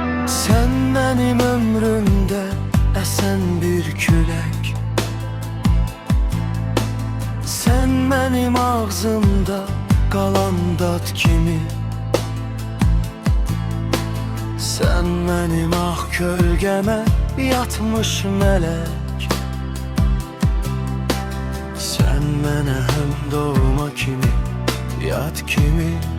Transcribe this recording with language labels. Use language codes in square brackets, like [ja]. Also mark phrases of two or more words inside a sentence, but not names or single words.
[tr] Sen benim ömrümde esen bir [az] külək, [tr] sen benim [az] ağzımda qalan dad kimi, [tr] sen benim [az] ağ kölgəmə yatmış mələk, sen mənə həm doğma kimi, yad kimi.